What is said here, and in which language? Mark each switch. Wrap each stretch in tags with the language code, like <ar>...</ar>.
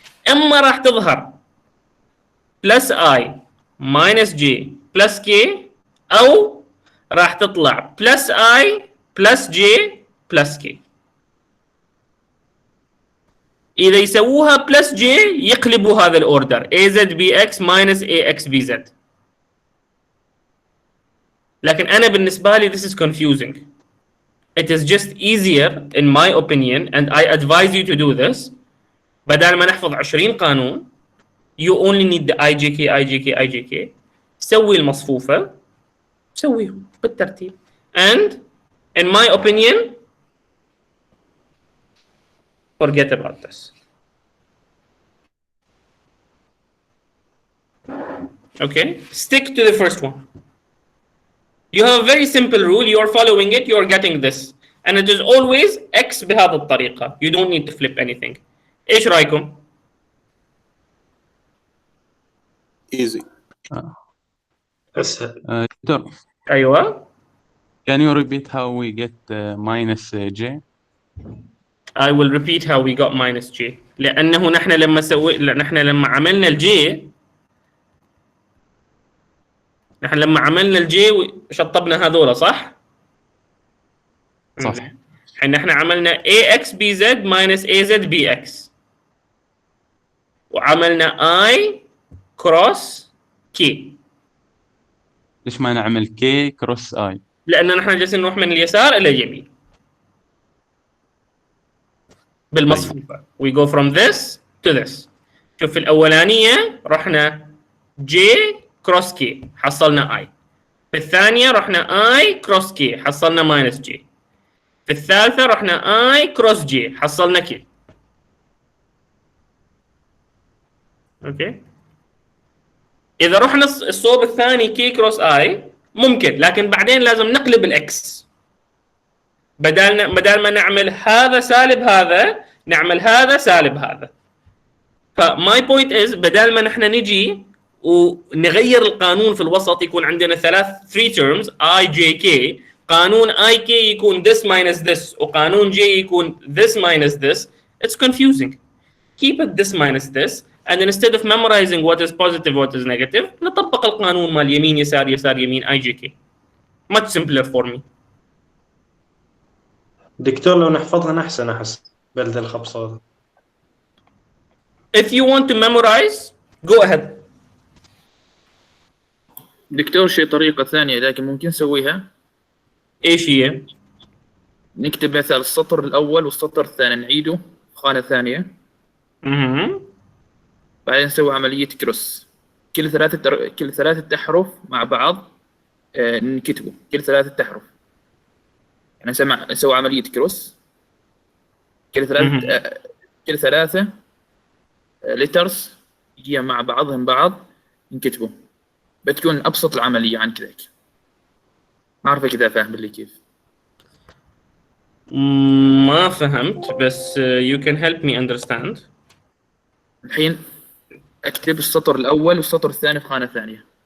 <ar>اما راح تظهر بلس I minus J plus K، او راح تطلع بلس I بلس J بلس K. إذا يسووها بلس J يقلبوا هذا الأوردر AZBX minus AXBZ. لكن أنا بالنسبة لي</ar> <en>this is confusing. It is just easier in my opinion and I advise you to do this.</en> <ar>بدل ما نحفظ 20 قانون</ar> <en>you only need the IJK IJK</en> <ar>IJK. سوي المصفوفة سويهم بالترتيب.</ar> <en>And in my opinion forget about this. Okay, stick to the first one. You have a very simple rule, you are following it, you are getting this, and it is always x</en> <ar>بهذه الطريقة.</ar> <en>You don't need to flip anything.</en> <ar>ايش رايكم؟</ar> <en>easy.</en> <ar>اسهل. دكتور ايوه.</ar> <en>can you repeat how we get minus j? I will repeat how we got minus j.</en> <ar>لأنه نحن لما عملنا الجي، نحن لما عملنا الجي شطبنا هذولا صح؟ صح. احنا عملنا ax bz minus az bx، وعملنا I cross k. ليش ما نعمل k cross i؟ لأن نحن جالسين نروح من اليسار إلى اليمين بالمصفوفة.</ar> <en>We go from this to this.</en> <ar>شوف في الأولانية رحنا j cross k حصلنا I. في الثانية رحنا I cross k حصلنا minus j. في الثالثة رحنا I cross j حصلنا k. اوكي. إذا رحنا الصوب الثاني k cross I ممكن، لكن بعدين لازم نقلب الاكس. بدل ما نعمل هذا سالب هذا نعمل هذا سالب هذا. فماي بوينت از بدل ما نحن نجي ونغير القانون في الوسط يكون عندنا 3 terms I J K، قانون I K يكون</ar> <en>this minus this</en> <ar>وقانون J يكون this minus this.</ar> <en>It's confusing. Keep it this minus this and then instead of memorizing what is positive what is negative</en> <ar>نطبق القانون مال يمين يسار يسار يمين</ar> <en>I J K. Much simpler for me.</en> <ar>دكتور لو نحفظها أحسن أحس بلد الخبصة.</ar> <en>If you want to memorize go ahead.</en> <ar>دكتور شيء طريقة ثانية لكن ممكن نسويها. ايش هي؟ نكتب مثلا السطر الأول والسطر الثاني نعيده في خانة ثانية. بعدين نسوي عملية كروس. كل ثلاثة أحرف مع بعض نكتبه كل 3 أحرف. يعني نسوي عملية كروس كل 3 ليترز يجي مع بعضهم بعض نكتبه. بتكون أبسط العملية عن كذا. ما أعرف كذا فاهم اللي كيف. ما فهمت بس</ar> <en>you can help me understand.</en> <ar>الحين أكتب السطر الأول والسطر الثاني في خانة ثانية.</ar>